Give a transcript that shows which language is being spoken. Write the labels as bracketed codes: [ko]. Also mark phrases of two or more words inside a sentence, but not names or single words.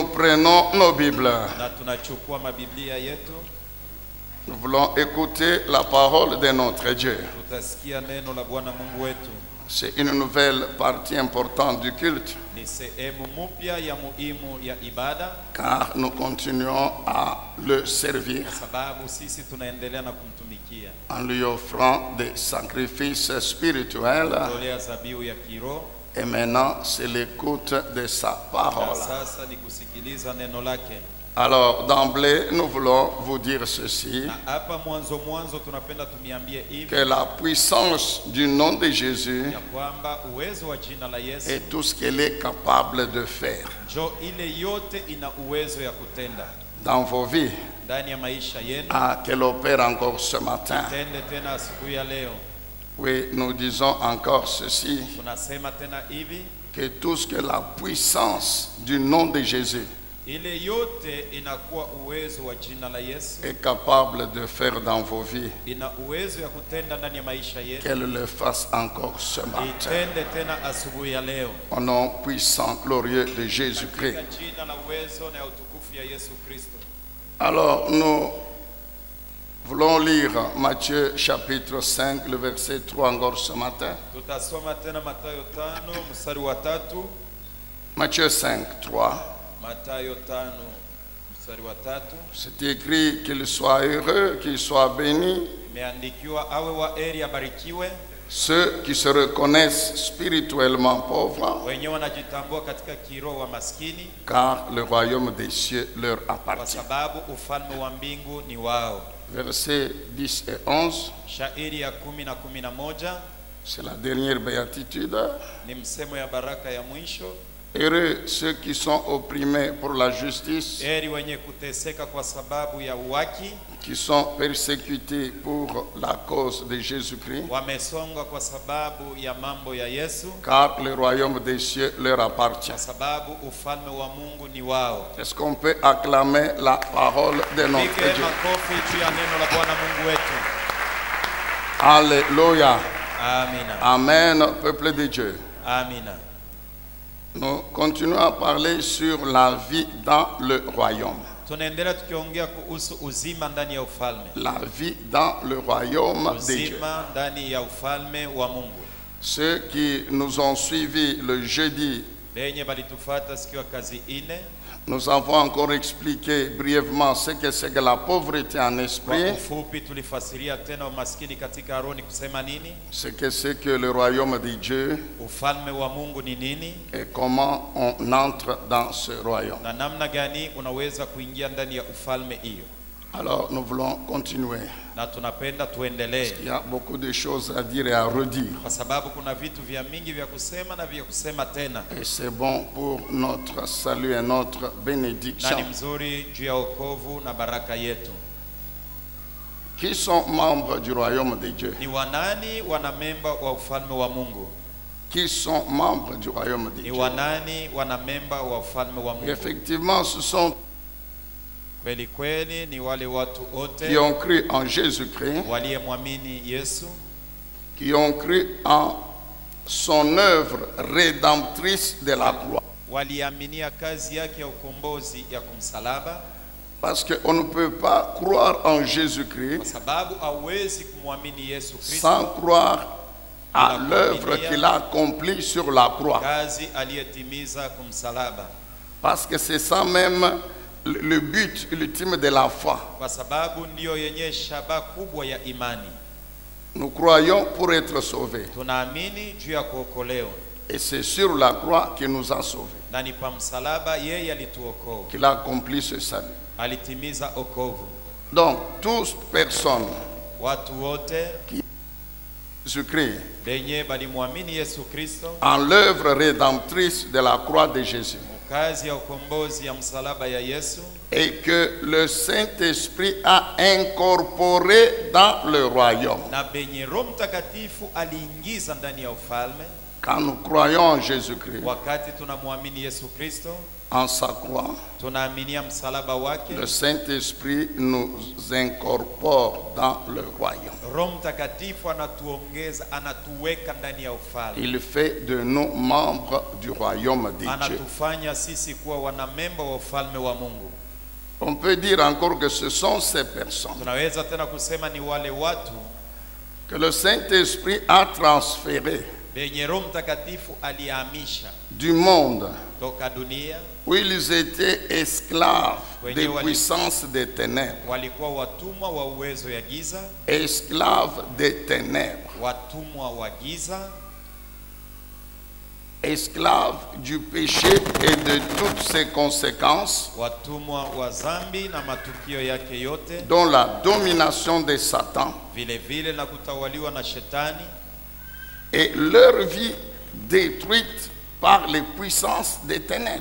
[fr] prenons nos Bibles. [sw] Na tunachukua mabiblia yetu. [fr] Nous voulons écouter la parole de notre Dieu. [sw] Tutasikia neno la Bwana Mungu wetu. [fr] C'est une nouvelle partie importante du culte. [sw] Ni sehemu mpya ya muhimu ya ibada. [fr] Car nous continuons à le servir. [sw] Kwa sababu sisi tunaendelea na kumtumikia. [fr] En lui offrant des sacrifices spirituels. [sw] Tolea zabihu ya kiroho. [fr] Et maintenant, c'est l'écoute de sa parole. [sw] Sasa ni kusikiliza neno lake. [fr] Alors, d'emblée, nous voulons vous dire ceci. [sw] Hapa mwanzo tunapenda tumiambie hivi. [fr] Que la puissance du nom de Jésus [sw] ya kwamba uwezo wa jina la Yesu [fr] et tout ce qu'elle est capable de faire [sw] jo ile yote ina uwezo ya kutenda [fr] dans vos vies, [sw] ndani ya maisha yenu, [fr] qu'elle opère encore ce matin. [sw] tende tena asubuhi ya leo. [fr] Oui, nous disons encore ceci. [sw] Tunasema tena hivi, [fr] que tout ce que la puissance du nom de Jésus [sw] ile yote inakuwa uwezo wa jina la Yesu [fr] est capable de faire dans vos vies, [sw] ina uwezo ya kutenda ndani ya maisha yetu, [fr] qu'elle le fasse encore ce matin. [sw] itende tena asubuhi ya leo. [fr] Au nom puissant, glorieux de Jésus-Christ. [sw] Katika jina la uwezo na utukufu ya Yesu Kristo. [fr] Alors, nous voulons lire Matthieu chapitre 5, le verset 3 encore ce matin. [sw] Tutasoma tena Mathayo 5 mstari wa 3. [fr] Matthieu 5, 3. [sw] Mathayo 5 mstari wa 3. [fr] C'est écrit qu'il soit heureux, qu'il soit béni. [sw] Imeandikiwa awe wa heri, abarikiwe [fr] ceux qui se reconnaissent spirituellement pauvres, [sw] wenye wanajitambua katika kiroho wa maskini, [fr] car le royaume des cieux leur [sw] kwa [fr] appartient. [sw] sababu ufalme wa mbingu ni wao. [fr] Versets 10 et 11, [sw] Shairi ya 10 na 11 [fr] c'est la dernière béatitude. [sw] ni msemo ya baraka ya mwisho. [fr] Heureux ceux qui sont opprimés pour la justice, [sw] Heri wenye kuteseka kwa sababu ya uwaki, [fr] qui sont persécutés pour la cause de Jésus-Christ, [sw] wamesonga kwa sababu ya mambo ya Yesu, [fr] car le royaume des cieux leur appartient. [sw] kwa sababu ufalme wa Mungu ni wao. [fr] Est-ce qu'on peut acclamer la parole de notre [sw] Pige [fr] Dieu? [sw] makofi juu ya neno la Bwana Mungu wetu. [fr] Alléluia. [sw] Amina. [fr] Amen, peuple de Dieu. [sw] Amina. [fr] Nous continuons à parler sur la vie dans le royaume. [sw] Tunaendelea tukiongea kuhusu uzima ndani ya ufalme. [fr] La vie dans le royaume de Dieu. [sw] Uzima ndani ya ufalme wa Mungu. [fr] Ceux qui nous ont suivis le jeudi, [sw] Benye balitufata siku ya kazi ine, [fr] nous avons encore expliqué brièvement ce que c'est que la pauvreté en [sw] kwa [fr] esprit, [sw] ufupi tulifasiria tena umaskini katika roho ni kusema nini, [fr] ce que c'est que le royaume de Dieu [sw] ufalme wa Mungu ni nini, [fr] et comment on entre dans ce royaume. [sw] na namna gani unaweza kuingia ndani ya ufalme hiyo. [fr] Alors nous voulons continuer. [sw] Na tunapenda tuendelee [fr] Il y a beaucoup de choses à dire et à redire. [sw] kwa sababu kuna vitu vya mingi vya kusema na vya kusema tena, [fr] Et c'est bon pour notre salut et notre [sw] na ni [fr] bénédiction. [sw] mzuri juu ya wokovu na baraka yetu. [fr] Qui sont membres du royaume de Dieu? [sw] Ni wanani wanamemba wa ufalme wa Mungu? [fr] Qui sont membres du royaume de [sw] Ni [fr] Dieu? [sw] wanani wanamemba wa ufalme wa Mungu? [fr] Effectivement, ce sont [sw] Kweli kweli ni wale watu [fr] qui [sw] wote [fr] ont cru en Jésus-Christ, [sw] waliyemwamini Yesu, [fr] qui ont cru en son œuvre rédemptrice de la croix. [sw] waliaminia kazi yake ya ukombozi ya kumsalaba, [fr] Parce qu'on ne peut pas croire en Jésus-Christ [sw] kwa sababu hauwezi kumwamini Yesu [fr] sans [sw] Kristo [fr] croire à l'œuvre qu'il a accomplie sur la croix. [sw] kazi aliyetimiza kumsalaba, [fr] Parce que c'est ça même le but ultime de la foi. [sw] kwa sababu ndiyo yenye shaba kubwa ya imani. [fr] Nous croyons pour être sauvés. [sw] Tunaamini juu ya kuokolewa, [fr] Et c'est sur la croix qu'il nous a sauvés, [sw] na ni pa msalaba yeye alituokoa, [fr] qu'il a accompli ce salut. [sw] alitimiza okovu. [fr] Donc, toutes personnes [sw] Watu wote [fr] Jésus-Christ [sw] benye balimwamini Yesu Kristo, [fr] en l'œuvre rédemptrice de la croix de Jésus, [sw] kazi ya ukombozi ya msalaba ya Yesu, [fr] et que le Saint-Esprit a incorporé dans le royaume. [sw] na benye Roho Mtakatifu aliingiza ndani ya ufalme. [fr] Quand nous croyons en Jésus-Christ, [sw] Wakati tunamwamini Yesu Kristo, [fr] en sa croix, [sw] tunaaminia msalaba wake. [fr] le Saint-Esprit nous incorpore dans le royaume. [sw] Roho Mtakatifu anatuongeza, anatuweka ndani ya ufalme. [fr] Il fait de nous membres du royaume de Dieu. [sw] Anatufanya sisi kuwa wanamemba wa ufalme wa Mungu. [fr] On peut dire encore que ce sont ces personnes [sw] Tunaweza tena kusema ni wale watu [fr] que le Saint-Esprit a transférés [sw] benye Roho Mtakatifu alihamisha [fr] du monde [sw] toka dunia, [fr] où ils étaient esclaves des [sw] Wenye [fr] puissances des ténèbres, [sw] walikuwa watumwa wa uwezo ya giza, [fr] esclaves des ténèbres, [sw] watumwa wa giza, [fr] esclaves du péché et de toutes ses conséquences, [sw] watumwa wa dhambi na matukio yake yote, [fr] dont la domination de Satan, [sw] vile vile na kutawaliwa na shetani, [fr] et leur vie détruite par les puissances des ténèbres.